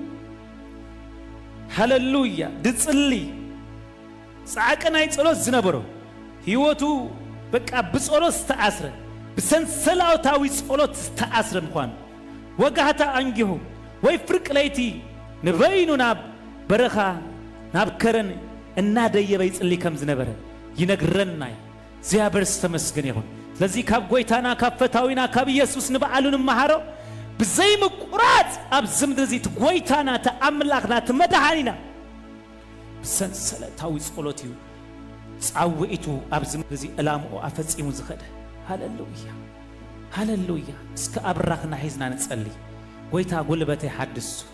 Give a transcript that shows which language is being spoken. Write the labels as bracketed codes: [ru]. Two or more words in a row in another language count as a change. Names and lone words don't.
[ti] ሃሌሉያ ድጽሊ ጻዕቅ ናይ ጸሎት ዝነበሮ ህይወቱ በቃ ብጸሎት ዝተኣስረ ብሰንሰላታዊ ጸሎት ዝተኣስረ ምዃኑ ወጋህታ አንጊሁ ወይ ፍርቅ ለይቲ ንበይኑ ናብ በረኻ ናብ ከረን እናደየበ ይጽሊ ከም ዝነበረ ይነግረናይ እግዚአብሔር ዝተመስገን ይሁን ስለዚህ ካብ ጎይታና ካብ ፈታዊና ካብ ኢየሱስ ንበዓሉን መሃሮ ብዘይ ምቁራጽ ኣብ ዝምድር እዚ ጎይታና ተኣምላኽና ተመድኃኒና ብሰንሰለታዊ ጸሎት እዩ ጻውዒቱ ኣብ ዝምድር እዚ ዕላምኡ ኣፈጺሙ ዝኸደ ሃሌሉያ ሃሌሉያ እስከ ኣብራኽና ሒዝና ንጸሊ ጎይታ ጉልበተይ ሓድሱ